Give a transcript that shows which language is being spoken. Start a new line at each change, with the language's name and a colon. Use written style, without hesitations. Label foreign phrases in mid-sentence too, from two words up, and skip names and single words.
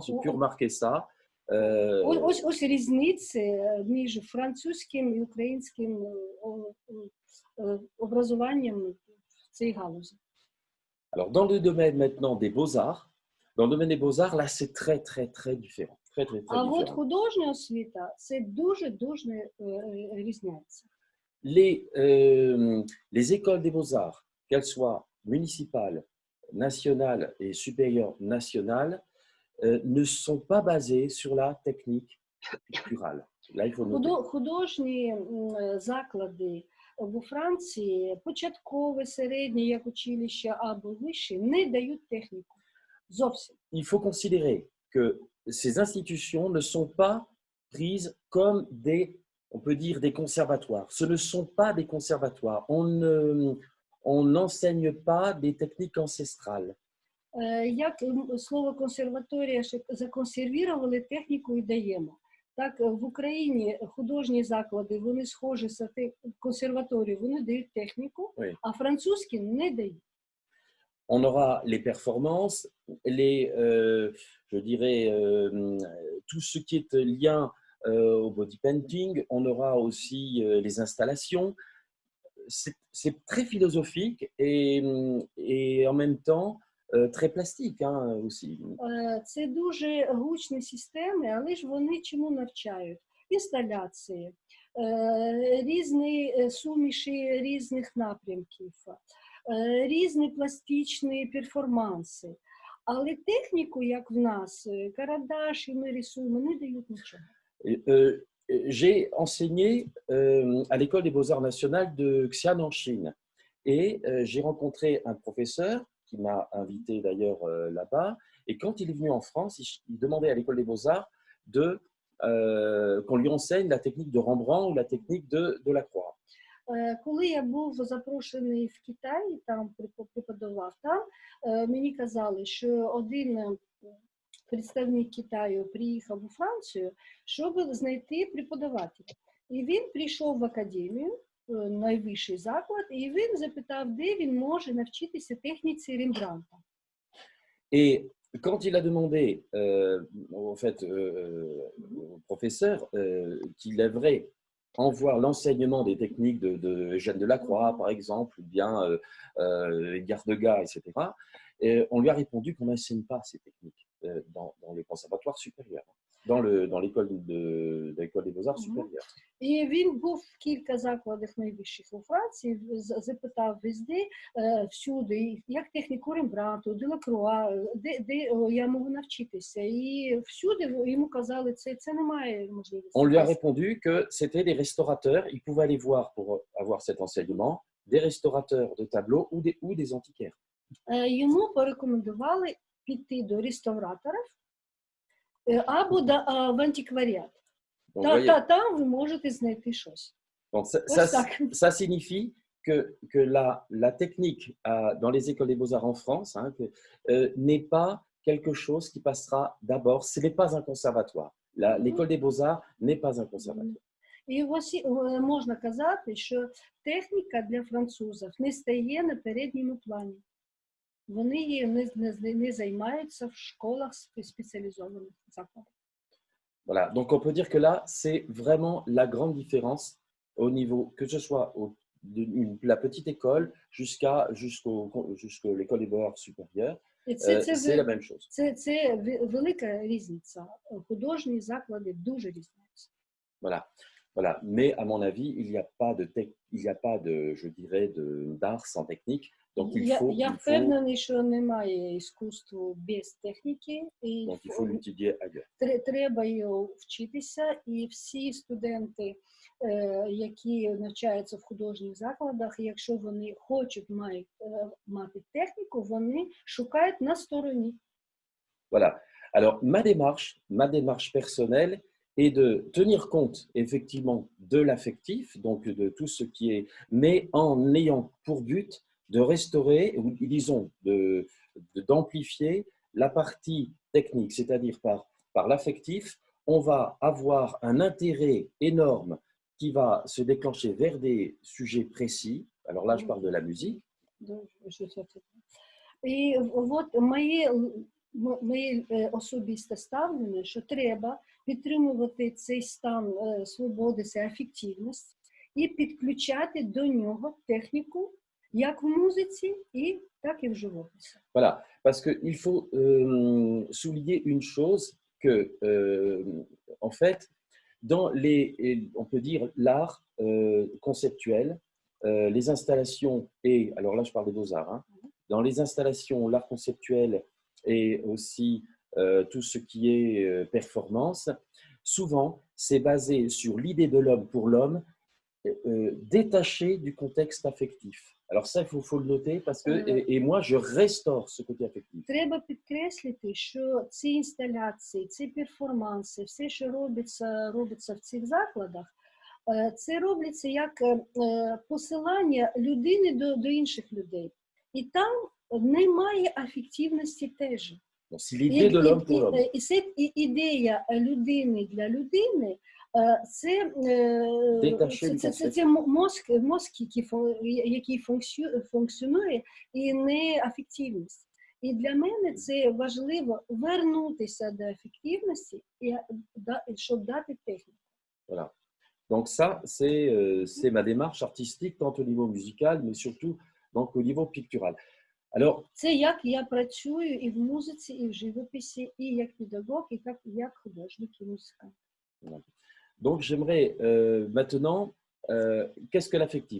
French: J'ai pu remarquer ça.
Ukrainian: Ось різниці між французьким і українським образуванням в цій галузі.
French: Alors, dans le domaine maintenant des beaux-arts, là, c'est très, très, très différent. Très, très, très
Ukrainian: А
French: différent.
Ukrainian: от художня освіта – це дуже різняється.
French: Les écoles des beaux-arts, qu'elles soient municipales, nationales et supérieures nationales, ne sont pas basées sur la technique picturale. Là, il faut noter.
Ukrainian: Художні заклади у Франції, початкове, середнє, як училище або вище, не дають техніку. Зовсім.
French: Il faut considérer que ces institutions ne sont pas prises comme on peut dire des conservatoires. Ce ne sont pas des conservatoires. On n'enseigne pas des techniques ancestrales.
Ukrainian: Як слово консерваторія законсервували, техніку і даємо. Так, в Україні художні заклади, вони схожі з консерваторією, вони дають техніку,
French: Oui.
Ukrainian: А французькі не дають.
French: On aura les performances, je dirais, tout ce qui est lien au
English: body painting.
French: On aura aussi les installations. C'est très philosophique et en même temps très plastique aussi.
Ukrainian: Це дуже гучні системи, але ж вони чому навчають? Інсталяції, різні суміші різних напрямків, різні пластичні перформанси. Але техніку, як в нас, карандаш і ми рисуємо, не дають нічого.
French: J'ai enseigné à l'école des beaux-arts nationales de Xi'an en Chine. Et j'ai rencontré un professeur qui m'a invité d'ailleurs là-bas. Et quand il est venu en France, il demandait à l'école des beaux-arts qu'on lui enseigne la technique de Rembrandt ou la technique de Lacroix.
Ukrainian: Коли я був запрошений в Китай, там преподавав, там мені казали, що один представник Китаю приїхав у Францію, щоб знайти преподавателя. І він прийшов в академію, найвищий заклад, і він запитав, де він може навчитися техніці Рембрандта.
French: Et quand il a demandé en fait, au professeur qu'il aimerait en voir l'enseignement des techniques de Eugène Delacroix, par exemple, ou bien Edgar Degas, etc., on lui a répondu qu'on n'enseigne pas ces techniques dans les conservatoires supérieurs, dans l'école des beaux-arts supérieurs.
Ukrainian: І він був в кілька закладах найвищих у Франції, запитав везде, всюди, як техніку Рембрандту, Делакруа, де я можу навчитися. І всюди йому казали, це немає можливості.
French: On lui a répondu que c'était des restaurateurs, il pouvait aller voir pour avoir cet enseignement, des restaurateurs de tableaux ou des antiquaires.
Ukrainian: Йому порекомендували піти до реставраторів або в антикваріат. Там ви можете знайти щось.
French: Donc, ça signifie que la technique dans les écoles des beaux-arts en France n'est pas quelque chose qui passera d'abord, ce n'est pas un conservatoire. L'école des beaux-arts n'est pas un conservatoire.
Ukrainian: І ось можна казати, що техніка для французів не стає на передньому плані. Вони її не займаються в школах спеціалізованих закладах.
French: Voilà, donc on peut dire que là, c'est vraiment la grande différence au niveau, que ce soit de la petite école jusqu'à l'école des beaux-arts supérieure, c'est la même chose.
Ukrainian: Це велика різниця. Художні заклади дуже різняться.
French: Voilà. Mais à mon avis, il n'y a pas de, je dirais, d'art sans technique. Donc
Ukrainian: Я впевнений, що немає іскусства без техніки.
French: Donc il faut l'étudier ailleurs.
Ukrainian: Треба його вчитися, і всі студенти, які навчаються в художніх закладах, якщо вони хочуть мати техніку, вони шукають на стороні.
French: Voilà. Alors, ma démarche personnelle est de tenir compte effectivement de l'affectif, donc de tout ce qui est, mais en ayant pour but de restaurer, ou disons d'amplifier la partie technique, c'est-à-dire par l'affectif, on va avoir un intérêt énorme qui va se déclencher vers des sujets précis. Alors là, je parle de la musique.
Ukrainian: І от моє особисте ставлення, що треба підтримувати цей стан свободи, цей афективність, і підключати до нього техніку, як в музиці, так і в живописі.
French: Voilà, parce qu'il faut souligner une chose que, en fait, dans on peut dire l'art conceptuel, les installations alors là je parle des beaux-arts, dans les installations, l'art conceptuel et aussi tout ce qui est performance, souvent c'est basé sur l'idée de l'homme pour l'homme, détaché du contexte affectif. Alors ça, il faut le noter parce que, et moi, je restaure ce côté affectif.
Ukrainian: Треба підкреслити, що ці інсталяції, ці перформанси, все, що робиться в цих закладах, це робиться як посилання людини до інших людей. І там немає афективності теж. І це ідея людини для людини, це мозк, який функціонує, і не афективність. І для мене це важливо вернутися до афективності, щоб дати техніку.
French: Voilà. Donc ça, c'est ma démarche artistique, tant au niveau musical, mais surtout donc, au niveau pictural. Alors,
Ukrainian: це як я працюю і в музиці, і в живописі, і як педагог, і як художник і музикант.
French: Donc, j'aimerais maintenant, qu'est-ce que l'affectif?